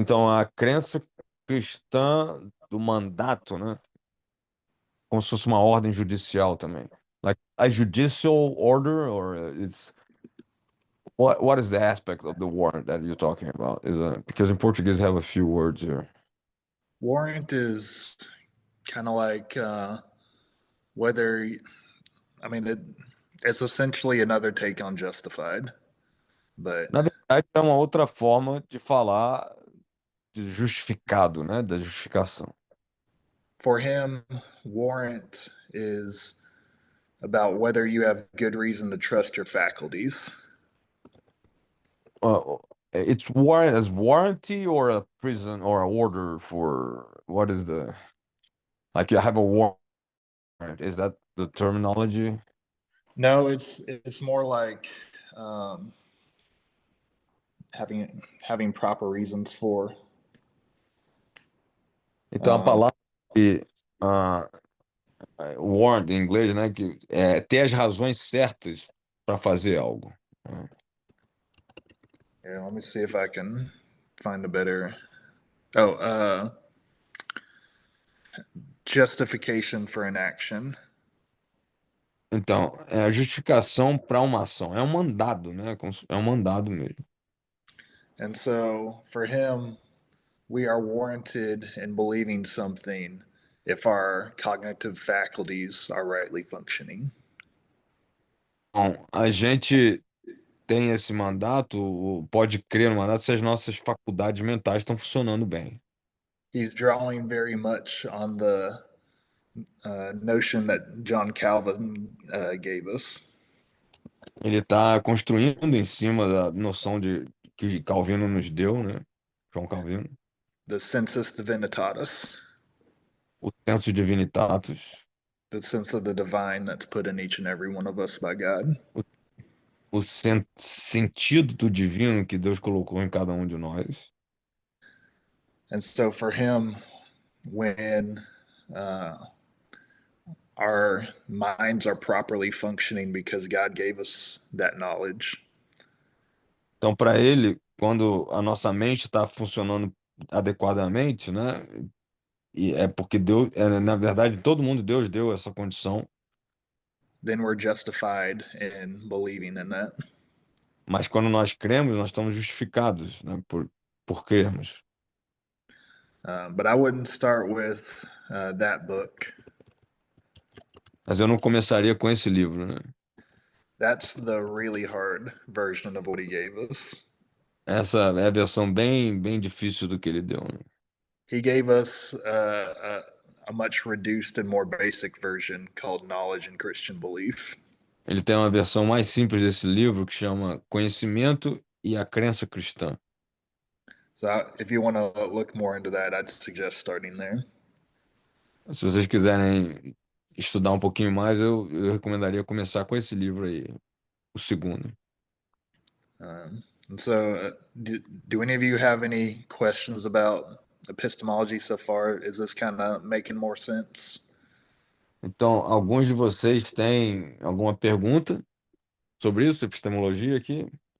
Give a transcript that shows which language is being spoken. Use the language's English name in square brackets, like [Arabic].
[Portuguese] Então a crença cristã do mandato, né? Como se fosse uma ordem judicial também. [English] Like a judicial order, or it's what is the aspect of the warrant that you're talking about? Because in Portuguese have a few words here. Warrant is kind of like whether, I mean, it's essentially another take on justified, but [Portuguese] Na verdade, é uma outra forma de falar de justificado, né? Da justificação. [English] for him, warrant is about whether you have good reason to trust your faculties. It's warranty or a prison or a order for what is like you have a warrant? Is that the terminology? No, it's more like um, having proper reasons for. [Portuguese] Então a palavra uh, warrant em inglês, né? Que é ter as razões certas para fazer algo. [English] Here, let me see if I can find a better. Oh, justification for an action. [Portuguese] Então, é a justificação para uma ação. É um mandado, né? É um mandado mesmo. [English] And so for him, we are warranted in believing something if our cognitive faculties are rightly functioning. [Portuguese] Bom, a gente tem esse mandato, pode crer no mandato se as nossas faculdades mentais estão funcionando bem. [English] He's drawing very much on the notion that John Calvin gave us. [Portuguese] Ele está construindo em cima da noção de que Calvino nos deu, né? João Calvino, [English] The sensus divinitatis, [Portuguese] o senso divinitatus, [English] the sense of the divine that's put in each and every one of us by God. [Portuguese] o sentido do divino que Deus colocou em cada um de nós. [English] And so for him, when our minds are properly functioning because God gave us that knowledge, [Portuguese] Então, para ele, quando a nossa mente está funcionando adequadamente, né? E é porque Deus, na verdade, todo mundo Deus deu essa condição, [English] then we're justified in believing in that. [Portuguese] mas quando nós cremos, nós estamos justificados, né? Por crermos. [English] But I wouldn't start with that book. [Portuguese] Mas eu não começaria com esse livro, né? [English] That's the really hard version of what he gave us. [Portuguese] Essa é a versão bem difícil do que ele deu, né? [English] He gave us a much reduced and more basic version called Knowledge and Christian Belief. [Portuguese] Ele tem uma versão mais simples desse livro que chama Conhecimento e a Crença Cristã. [English] So if you want to look more into that, I'd suggest starting there. [Portuguese] Se vocês quiserem estudar um pouquinho mais, eu recomendaria começar com esse livro aí, o segundo. [English] And so, do any of you have any questions about epistemology so far? Is this kind of making more sense? [Portuguese] Então, alguns de vocês têm alguma pergunta sobre isso, epistemologia aqui?